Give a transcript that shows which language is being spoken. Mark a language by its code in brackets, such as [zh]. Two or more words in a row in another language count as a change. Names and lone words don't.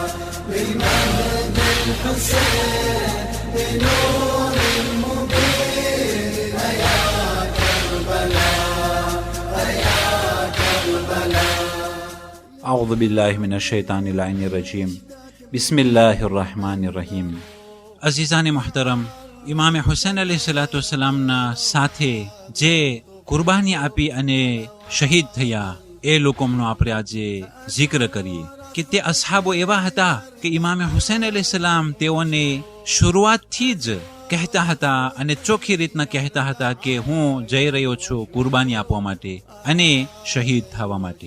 [ar] بمهد الحسين بنور أعوذ بالله من الشيطان اللعين الرجيم بسم الله الرحمن الرحيم. [gu] અઝીઝાને મુહતરમ, ઇમામે હુસૈન અલૈહિસ્સલાતુવસ્સલામના સાથે જે કુરબાની આપી અને શહીદ થયા એ લોકોનો આપણે આજે જિક્ર કરીએ કે તે અસહાબો એવા હતા કે ઇમામે હુસૈન અલૈહિસ્સલામ તેઓને શરૂઆતથી જ કહેતા હતા અને ચોખ્ખી રીતના કહેતા હતા કે હું જઈ રહ્યો છું કુરબાની આપવા માટે અને શહીદ થવા માટે.